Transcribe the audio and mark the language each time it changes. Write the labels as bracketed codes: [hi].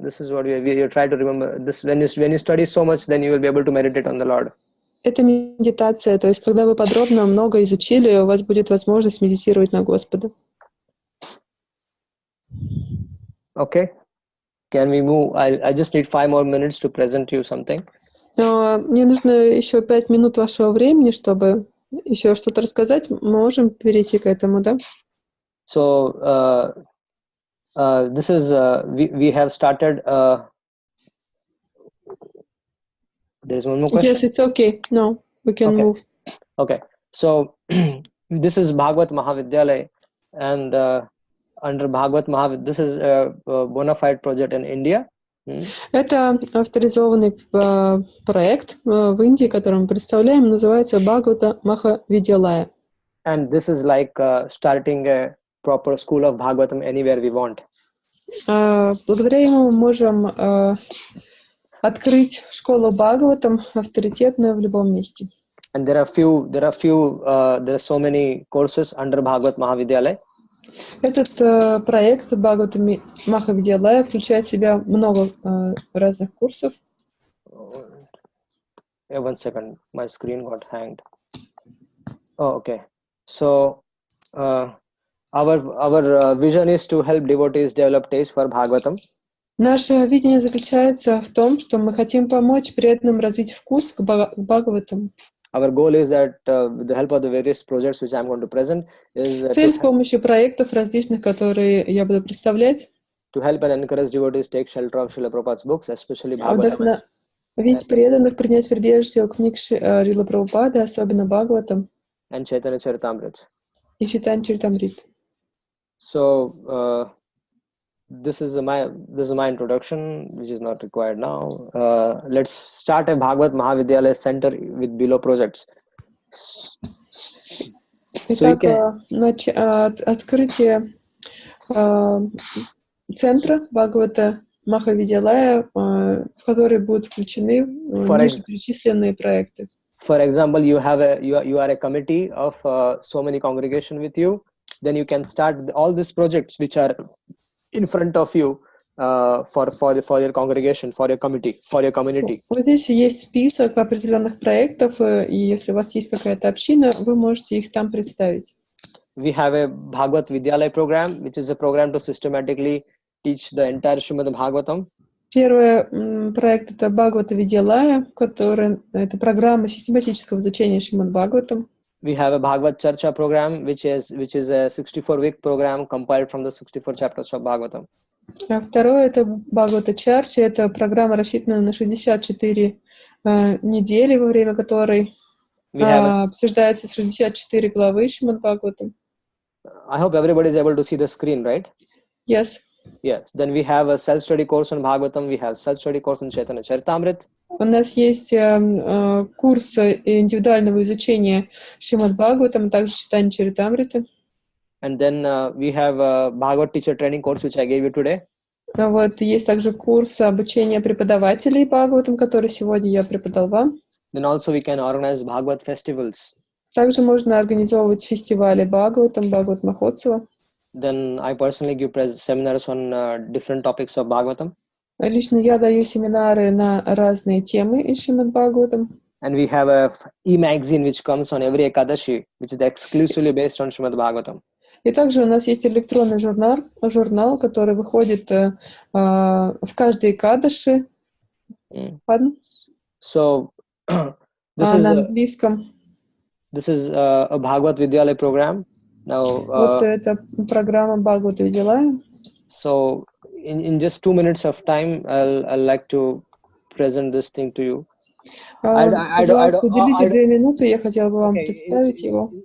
[en] This is what we try to remember. This when you study so much, then you will be able to meditate on the Lord. [ru] Это медитация, то есть когда вы подробно много изучили, у вас будет возможность медитировать на Господа. [en] Okay, can we move? I just need 5 more minutes to present you something. [ru] Мне нужно еще 5 минут вашего времени, чтобы еще что-то рассказать. Мы можем перейти к этому, да? [en] So this is we have started. There is one more question. Yes, it's okay. No, we can move. Okay, so this is Bhagavat Mahavidyalaya, and under Bhagavat Mahavidyalaya, this is a bona fide project in India. [ru] Это авторизованный проект в Индии, который мы представляем, называется Бхагавата Махавидьялая. [en] And this is like starting a proper school of Bhagavatam anywhere we want. [ru] Благодаря ему мы можем открыть школу Бхагаватам авторитетную в любом месте. [en] And there are so many courses under Bhagavat Mahavidyalaya. [ru] Этот проект Бхагавата Махавидьялая включает в себя много разных курсов. [en] One second, my screen got hanged. Oh, okay. So our vision is to help devotees develop taste for Bhagavatam. [ru] Наше видение заключается в том, что мы хотим помочь преданным развить вкус к Бхагаватам. [en] Our goal is that with the help of the various projects which I'm going to present is [ru] Цель с помощью проектов различных, которые я буду представлять, [en] to help and encourage devotees take shelter of Srila Prabhupada's books, especially Bhagavatam. [ru] Вдохновить преданных принять прибежище у книг Шрила Прабхупады, особенно Бхагаватам, [en] and Chaitanya Charitamrita. [ru] И Чайтанья Чаритамрит. [en] So this is my introduction, which is not required now. Let's start a Bhagavat Mahavidyalaya center with below projects. [ru] Итак, открытие центра Бхагавата Махавидьялая, в который будут включены ниже перечисленные проекты. [en] For example, you are a committee of so many congregation with you. Then you can start all these projects which are in front of you for your congregation, for your committee, for your community. [ru] Вот здесь есть список определенных проектов, и если у вас есть какая-то община, вы можете их там представить. [en] We have a Bhagavat Vidyalaya program, which is a program to systematically teach the entire Srimad Bhagavatam. [ru] Первый проект это Бхагавата Видьялая, который это программа систематического изучения Шримад Бхагаватам. [en] We have a Bhagavat Charcha program, which is a 64-week program compiled from the 64 chapters of Bhagavatam. [ru] А второе это Бхагавата Чарча, это программа, рассчитанная на 64 недели, во время которой обсуждается 64 главы Шримад Бхагаватам. [en] I hope everybody is able to see the screen, right? Yes. Yes. Then we have a self-study course on Bhagavatam. We have self-study course on Chaitanya Charitamrita. [ru] У нас есть курс индивидуального изучения Шримад Бхагаватам, также Чайтанья Чаритамрита. [en] And then we have a Bhagavat teacher training course, which I gave you today. [ru] Вот есть также курс обучения преподавателей Бхагаватам, который сегодня я преподал вам. [en] Then also we can organize Bhagavat festivals. [ru] Также можно организовывать фестивали Бхагаватам, Бхагават Махотсава. [en] Then I personally give seminars on different topics of Bhagavatam. [ru] Лично я даю семинары на разные темы из Шримад Бхагаватам. [en] And we have a e-magazine which comes on every Ekadashi, which is exclusively based on Srimad Bhagavatam. [ru] И также у нас есть электронный журнал, который выходит в каждой Экадаши. [en] So [ru] на английском. [en] This is a Bhagavat Vidyalaya program. Now, [ru] вот это программа Бхагавата Видьялая. [en] So in just 2 minutes of time, I'll like to present this thing to you. [ru] Пожалуйста, уделите 2 минуты, я хотела бы вам представить его.